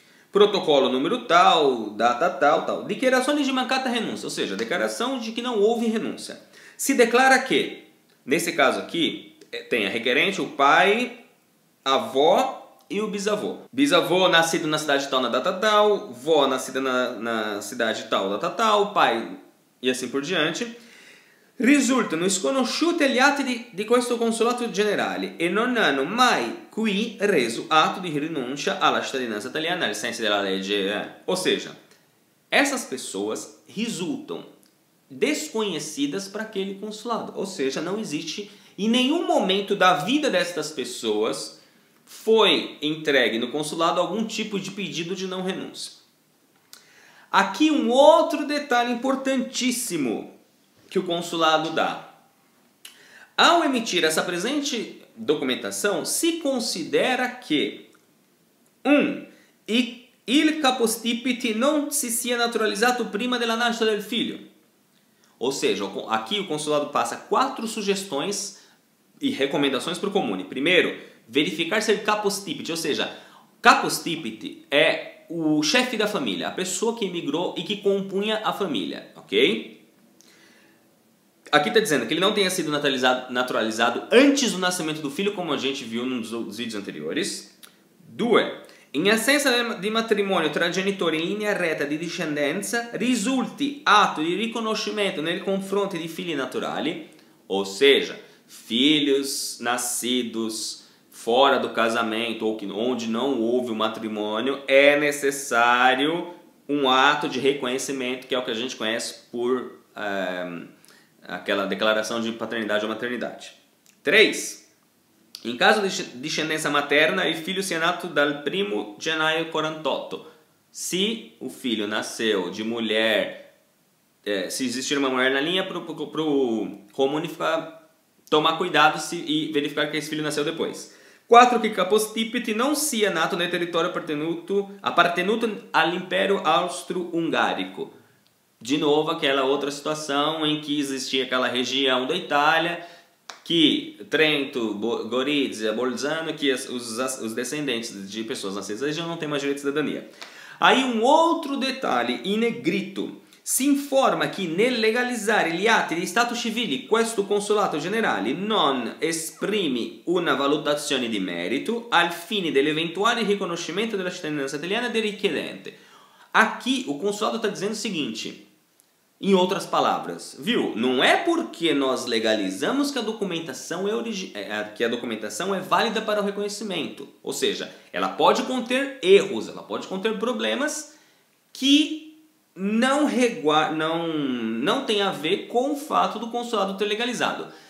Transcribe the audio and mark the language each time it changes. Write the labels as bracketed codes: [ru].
[pt] Protocolo número tal, data tal. Declarações de mancata renúncia, ou seja, declaração de que não houve renúncia. Se declara que, nesse caso aqui, tem a requerente, o pai, a avó e o bisavô. Bisavô nascido na cidade tal na data tal, vó nascida na cidade tal, data tal, pai e assim por diante. [it] Risultano sconosciuti agli atti di questo consolato generale e non hanno mai qui reso atto di rinuncia alla cittadinanza italiana ai sensi della legge. [pt] Ou seja, essas pessoas resultam desconhecidas para aquele consulado. Ou seja, não existe em nenhum momento da vida destas pessoas foi entregue no consulado algum tipo de pedido de não renúncia. Aqui um outro detalhe importantíssimo que o consulado dá. Ao emitir essa presente documentação, se considera que [it] il capostipite non si sia naturalizzato prima della nascita del figlio. [pt] Ou seja, aqui o consulado passa 4 sugestões e recomendações para o comune. Primeiro, verificar se ele capostipite, ou seja, capostipite é o chefe da família, a pessoa que emigrou e que compunha a família, ok? Aqui está dizendo que ele não tenha sido naturalizado antes do nascimento do filho, como a gente viu nos vídeos anteriores. 2. [it] In assenza di matrimonio tra genitori in linea retta di discendenza, risulti atto di riconoscimento nei confronti di figli naturali, [pt] ou seja, filhos nascidos fora do casamento ou onde não houve o matrimônio, é necessário um ato de reconhecimento, que é o que a gente conhece por aquela declaração de paternidade ou maternidade. 3. [it] In caso di discendenza materna, il figlio sia nato dal 1° gennaio 48. [pt] Se o filho nasceu de mulher, se existir uma mulher na linha, para o comune tomar cuidado e verificar que esse filho nasceu depois. 4. [it] Que capostipite não sia nato nel território appartenuto all'império austro-ungarico. [pt] De novo, aquela outra situação em que existia aquela região da Itália, que Trento, Gorizia, Bolzano, que os descendentes de pessoas nascidas na região não têm mais direito de cidadania. Aí um outro detalhe, [it] in negrito, si informa che nel legalizzare gli atti di stato civili questo consolato generale non esprime una valutazione di merito al fine dell'eventuale riconoscimento della cittadinanza italiana del richiedente. [pt] Aqui o consulado está dizendo o seguinte, em outras palavras, viu? Não é porque nós legalizamos que a documentação é válida para o reconhecimento. Ou seja, ela pode conter erros, ela pode conter problemas que não tem a ver com o fato do consulado ter legalizado.